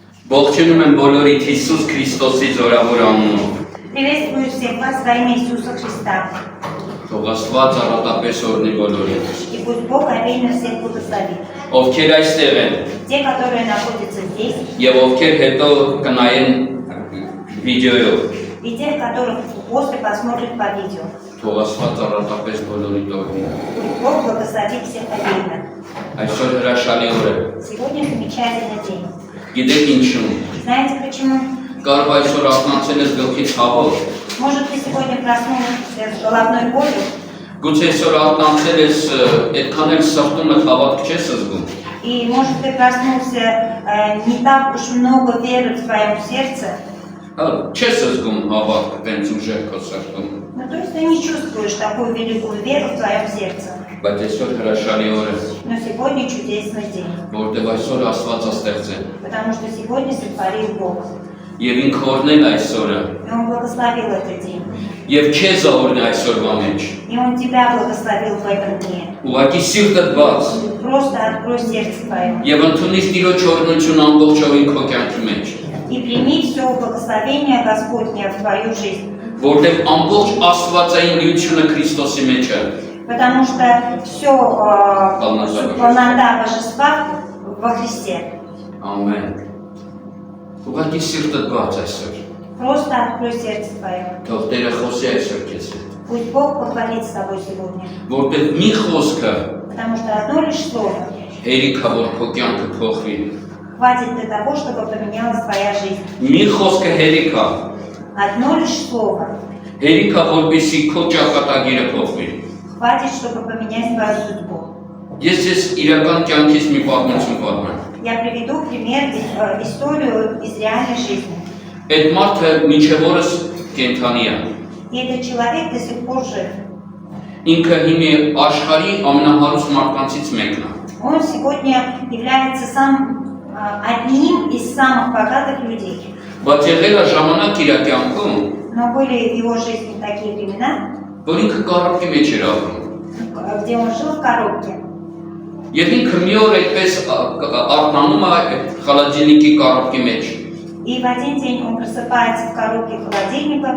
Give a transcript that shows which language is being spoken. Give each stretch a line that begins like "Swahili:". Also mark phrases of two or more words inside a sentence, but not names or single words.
Armenian: Ողջունում եմ բոլորիդ Հիսուս Քրիստոսի զորավոր անունով։
Russian: Приветствую всех вас во имя Иисуса Христа.
Armenian: Թող Աստված առատապես օրհնի բոլորիդ։
Russian: И пусть Бог обильно всех благословит.
Armenian: Ովքեր այստեղ են
Russian: Те, которые находятся здесь,
Armenian: եւ ովքեր հետո կնայեն վիդեոյով,
Russian: и те, которых после посмотрят по видео.
Armenian: թող Աստված առատապես բոլորիդ օրհնի։
Russian: Пусть Бог благословит всех обильно.
Armenian: Այսօր հրաշալի օր է։
Russian: Сегодня замечательный день.
Armenian: Գիտեք ինչու՞։
Russian: Знаете почему?
Armenian: Կարող այսօր ակնացել ես գլխի ցավով։
Russian: Может, ты сегодня проснулся с головной болью,
Armenian: Գուցե այսօր ակնացել ես այդքան էլ սրտումդ հավատք չես զգում։
Russian: и, может, ты проснулся не так уж много веры в твоем сердце,
Armenian: Չես զգում հավատք տենց ուժեղ քո սրտում։
Russian: ну, то есть ты не чувствуешь такую великую веру в твоем сердце.
Armenian: Բայց այսօր հրաշալի օր է,
Russian: Но сегодня чудесный день,
Armenian: որտեղ այսօր Աստված աստեղծ է։
Russian: потому что сегодня сотворил Бог.
Armenian: Եվ ինքը օրհնել այս օրը,
Russian: И Он благословил этот день.
Armenian: եւ քեզ օրհնի այսօրվա մեջ։
Russian: И Он тебя благословил в этом дне.
Armenian: Ուղղակի սիրտդ բաց
Russian: Просто открой сердце твое
Armenian: եւ ընդունիր Տիրոջ օրհնությունը ամբողջովին քո կյանքի մեջ,
Russian: и прими все благословение Господне в твою жизнь.
Armenian: որտեղ ամբողջ Աստվածային լիությունը Քրիստոսի մեջ է։
Russian: Потому что все полнота божества во Христе.
Armenian: Ամեն։ Ուղղակի սիրտդ բաց այսօր։
Russian: Просто открой сердце твое.
Armenian: Թող Տերը խոսի այսօր քեզ հետ,
Russian: Пусть Бог поговорит с тобой сегодня.
Armenian: որտեղ մի խոսքը
Russian: Потому что одно лишь слово
Armenian: հերիք է, որ քո կյանքը փոխվի։
Russian: хватит для того, чтобы поменялась твоя жизнь.
Armenian: Մի խոսքը հերիք է,
Russian: Одно лишь слово
Armenian: հերիք է, որպեսզի քո ճակատագիրը փոխվի։
Russian: хватит, чтобы поменять твою судьбу.
Armenian: Ես իրական կյանքից մի պատմություն պատմեմ։
Russian: Я приведу пример, историю из реальной жизни.
Armenian: Այդ մարդը մինչև օրս կենդանի է։
Russian: И этот человек до сих пор жив.
Armenian: Ինքը հիմի աշխարհի ամենահարուստ մարդկանցից մեկն է։
Russian: Он сегодня является одним из самых богатых людей.
Armenian: Բայց եղել է ժամանակ իր կյանքում,
Russian: Но были в его жизни такие времена,
Armenian: որ ինքը կարապի մեջ էր ապրում։
Russian: где он жил в коробке.
Armenian: Եվ ինքը մի օր այդպես արթնանում է խալաջինիկի կարապի մեջ։
Russian: И в один день он просыпается в коробке холодильника,